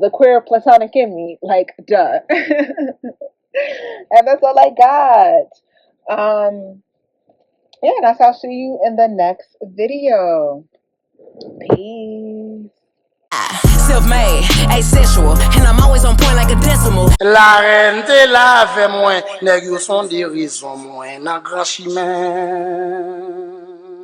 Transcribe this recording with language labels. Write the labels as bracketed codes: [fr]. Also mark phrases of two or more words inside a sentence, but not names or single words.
[en] The queer platonic in me, like, duh. And that's all I got. Yeah, that's I'll see you in the next video. Peace. Self-made, asexual, and I'm always on point like a decimal. [ht] La reine te la fe mwen, nèg yo son dirijon mwen nan gran chimen.